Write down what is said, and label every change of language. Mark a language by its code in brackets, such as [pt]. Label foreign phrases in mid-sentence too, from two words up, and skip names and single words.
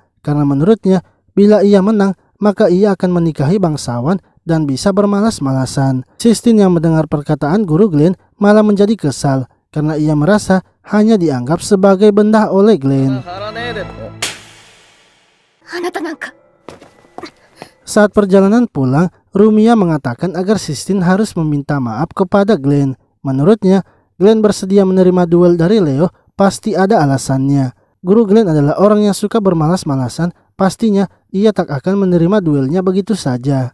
[id] Karena menurutnya, bila ia menang, maka ia akan menikahi bangsawan dan bisa bermalas-malasan. Sistine yang mendengar perkataan Guru Glenn malah menjadi kesal karena ia merasa hanya dianggap sebagai benda oleh Glenn. [ja] あなたなんか。 [id] Saat perjalanan pulang, Rumiya mengatakan agar Sistine harus meminta maaf kepada Glenn. Menurutnya, Glenn bersedia menerima duel dari Leo, pasti ada alasannya. Guru Glenn adalah orang yang suka bermalas-malasan, pastinya ia tak akan menerima duelnya begitu saja.